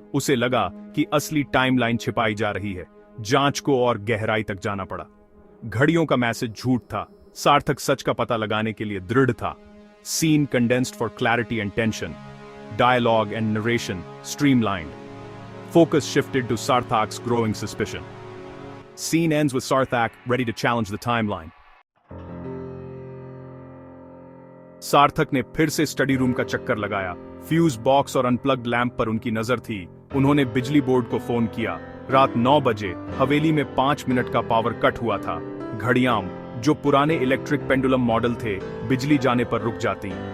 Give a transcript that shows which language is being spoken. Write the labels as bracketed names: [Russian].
[Hindi] उसे लगा कि असली टाइमलाइन छिपाई जा रही है। जांच को और गहराई तक जाना पड़ा। घड़ियों का मैसेज झूठ था। सार्थक सच का पता लगाने के लिए दृढ़ था। [English] Scene condensed for clarity and tension, dialogue and narration streamlined. Focus shifted to Sarthak's growing suspicion. Scene ends with Sarthak ready to challenge the timeline. [Hindi] सार्थक ने फिर से स्टडी रूम का चक्कर लगाया। फ्यूज बॉक्स और अनप्लग्ड लैंप पर उनकी नजर थी। उन्होंने बिजली बोर्ड को फोन किया। रात 9 बजे हवेली में 5 मिनट का पावर कट हुआ था। घड़ियां, जो पुराने इलेक्ट्रिक पेंडुलम मॉडल थे, बिजली जाने पर रुक जाती।